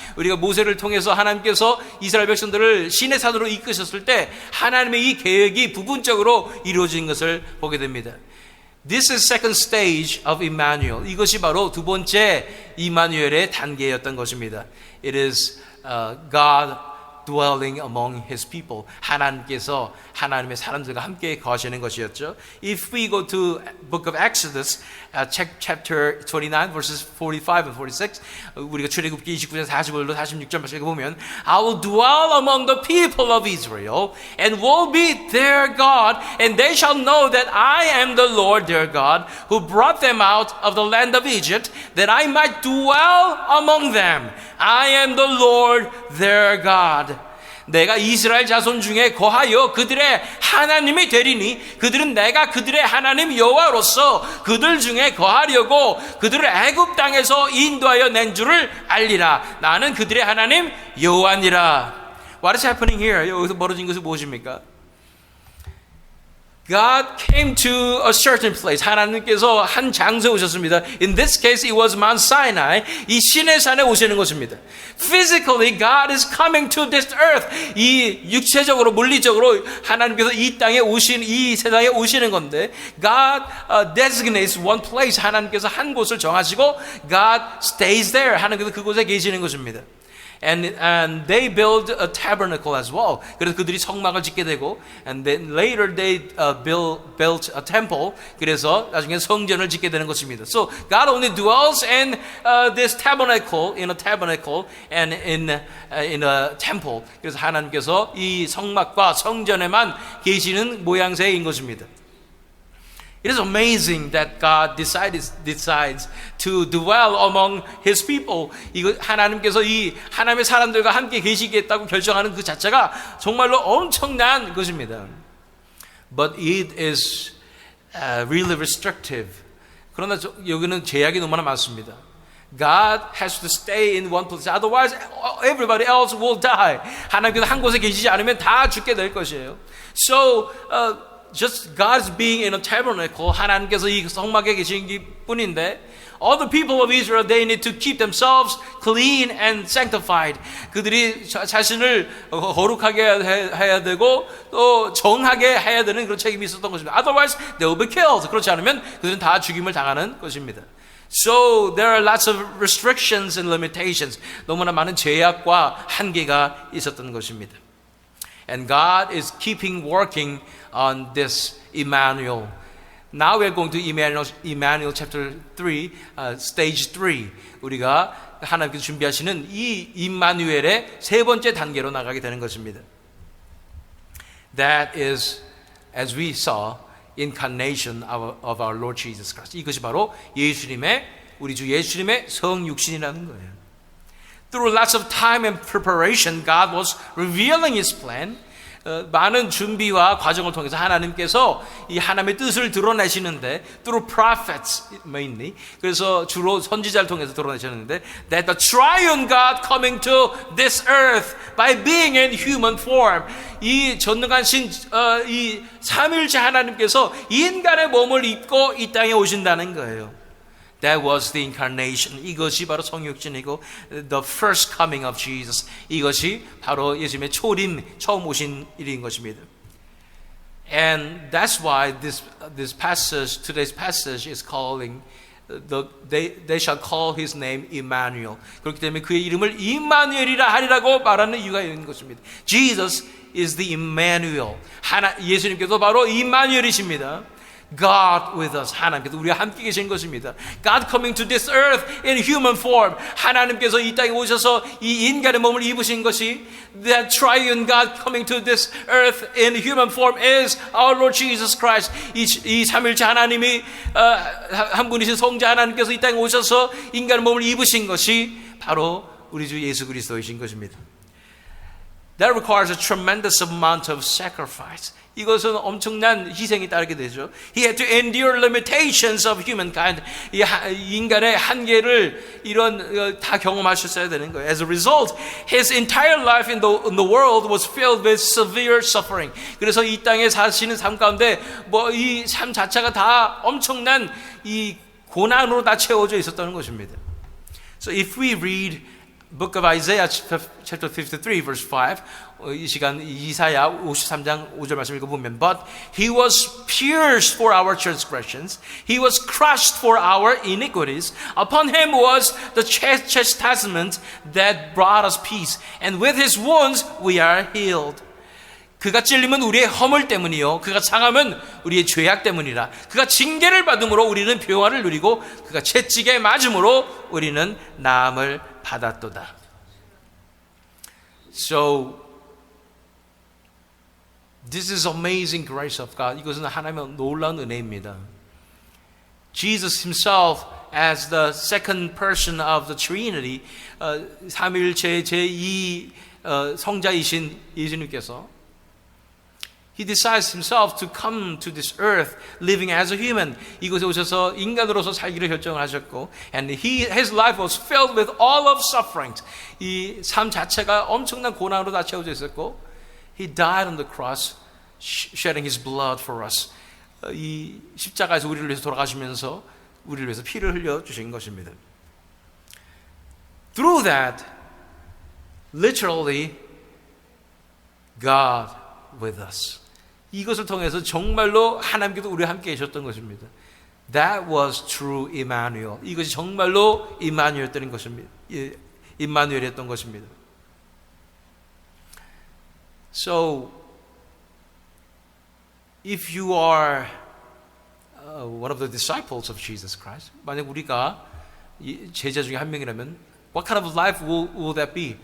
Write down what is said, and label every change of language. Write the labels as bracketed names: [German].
[Korean] 우리가 모세를 통해서 하나님께서 이스라엘 백성들을 시내 산으로 이끄셨을 때 하나님의 이 계획이 부분적으로 이루어진 것을 보게 됩니다. [English] This is second stage of Emmanuel. [Korean] 이것이 바로 두 번째 이마누엘의 단계였던 것입니다. [English] It is God dwelling among His people. [Korean] 하나님께서 하나님의 사람들과 함께 거하시는 것이었죠. [English] If we go to book of Exodus, chapter 29, verses 45 and 46, [Korean] 우리가 출애굽기 29장 45절로 46절 보면 [English] I will dwell among the people of Israel and will be their God, and they shall know that I am the Lord their God, who brought them out of the land of Egypt, that I might dwell among them. I am the Lord their God. [Korean] 내가 이스라엘 자손 중에 거하여 그들의 하나님이 되리니 그들은 내가 그들의 하나님 여호와로서 그들 중에 거하려고 그들을 애굽 땅에서 인도하여 낸 줄을 알리라. 나는 그들의 하나님 여호와니라. [English] What is happening here? [Korean] 여기서 벌어진 것이 무엇입니까? [English] God came to a certain place. [Korean] 하나님께서 한 장소에 오셨습니다. [English] In this case, it was Mount Sinai. [Korean] 이 시내 산에 오시는 것입니다. [English] Physically, God is coming to this earth. [Korean] 이 육체적으로, 물리적으로 하나님께서 이 땅에 오신, 이 세상에 오시는 건데, [English] God designates one place. [Korean] 하나님께서 한 곳을 정하시고, [English] God stays there. [Korean] 하나님께서 그곳에 계시는 것입니다. [English] And they build a tabernacle as well. [Korean] 그래서 그들이 성막을 짓게 되고, [English] and then later they built a temple. [Korean] 그래서 나중에 성전을 짓게 되는 것입니다. [English] So God only dwells in this tabernacle, in a tabernacle, and in a temple. [Korean] 그래서 하나님께서 이 성막과 성전에만 계시는 모양새인 것입니다. [English] It is amazing that God decides to dwell among His people. [Korean] 이거 하나님께서 이 하나님의 사람들과 함께 계시겠다고 결정하는 그 자체가 정말로 엄청난 것입니다. [English] But it is really restrictive. [Korean] 그러나 여기는 제약이 너무나 많습니다. [English] God has to stay in one place. Otherwise, everybody else will die. [Korean] 하나님께서 한 곳에 계시지 않으면 다 죽게 될 것이에요. [English] So, just God's being in a tabernacle, [Korean] 하나님께서 이 성막에 계신 뿐인데, [English] all the people of Israel, they need to keep themselves clean and sanctified. [Korean] 그들이 자신을 거룩하게 해야 되고 또 정하게 해야 되는 그런 책임이 있었던 것입니다. [English] Otherwise, they will be killed. [Korean] 그렇지 않으면 그들은 다 죽임을 당하는 것입니다. [English] So there are lots of restrictions and limitations. [Korean] 너무나 많은 제약과 한계가 있었던 것입니다. [English] And God is keeping working on this Emmanuel. Now we are going to Emmanuel chapter 3, stage 3. [Korean] 우리가 하나님께서 준비하시는 이 임마누엘의 세 번째 단계로 나가게 되는 것입니다. [English] That is, as we saw, incarnation of our Lord Jesus Christ. [Korean] 이것이 바로 예수님의, 우리 주 예수님의 성육신이라는 거예요. [English] Through lots of time and preparation, God was revealing His plan. [Korean] 많은 준비와 과정을 통해서 하나님께서 이 하나님의 뜻을 드러내시는데, [English] through prophets mainly, [Korean] 그래서 주로 선지자를 통해서 드러내셨는데, [English] that the triune God coming to this earth by being in human form, [Korean] 이 전능한 이 삼위일체 하나님께서 인간의 몸을 입고 이 땅에 오신다는 거예요. [English] That was the incarnation. [Korean] 이것이 바로 성육신이고 [English] the first coming of Jesus. [Korean] 이것이 바로 예수님의 초림, 처음 오신 일인 것입니다. [English] And that's why this passage, today's passage is calling they shall call his name Emmanuel. [Korean] 그렇기 때문에 그의 이름을 임마누엘이라 하리라고 말하는 이유가 있는 것입니다. [English] Jesus is the Emmanuel. [Korean] 예수님께서 바로 임마누엘이십니다. [English] God with us. [Korean] 하나님께서 우리와 함께 계신 것입니다. [English] God coming to this earth in human form. [Korean] 하나님께서 이 땅에 오셔서 이 인간의 몸을 입으신 것이, [English] that triune God coming to this earth in human form is our Lord Jesus Christ. [Korean] 이 삼일체 하나님이 한 분이신 성자 하나님께서 이 땅에 오셔서 인간의 몸을 입으신 것이 바로 우리 주 예수 그리스도이신 것입니다. [English] That requires a tremendous amount of sacrifice. [Korean] 이것은 엄청난 희생이 따르게 되죠. [English] He had to endure limitations of humankind. [Korean] 이 인간의 한계를 다 경험하셨어야 되는 거예요. [English] As a result, his entire life in the world was filled with severe suffering. [Korean] 그래서 이 땅에 사시는 삶 가운데 이 삶 자체가 다 엄청난 이 고난으로 다 채워져 있었다는 것입니다. [English] So if we read Book of Isaiah chapter 53 verse 5 [Korean] 이 시간 이사야 53장 5절 말씀 읽어보면 [English] But he was pierced for our transgressions he was crushed for our iniquities upon him was the chastisement that brought us peace and with his wounds we are healed. [Korean] 그가 찔림은 우리의 허물 때문이요 그가 상함은 우리의 죄악 때문이라. 그가 징계를 받음으로 우리는 평화를 누리고 그가 채찍에 맞음으로 우리는 나음을 받았도다. [English] So this is amazing grace of God. [Korean] 이것은 하나님의 놀라운 은혜입니다. [English] Jesus himself as the second person of the Trinity [Korean] 삼위일체 제2 성자이신 예수님께서 [English] He decides himself to come to this earth living as a human. [Korean] 이곳에 오셔서 인간으로서 살기를 결정을 하셨고 [English] and his life was filled with all of sufferings. [Korean] 이 삶 자체가 엄청난 고난으로 다 채워져 있었고 [English] He died on the cross shedding his blood for us. [Korean] 이 십자가에서 우리를 위해서 돌아가시면서 우리를 위해서 피를 흘려 주신 것입니다. [English] Through that literally God with us. [Korean] 이것을 통해서 정말로 하나님께서 우리와 함께 계셨던 것입니다. [English] That was true Emmanuel. [Korean] 이것이 정말로 임마누엘이었던 것입니다. 임마누엘이었던 것입니다. [English] So, if you are one of the disciples of Jesus Christ, [Korean] 만약 우리가 제자 중에 한 명이라면, [English] what kind of life will that be?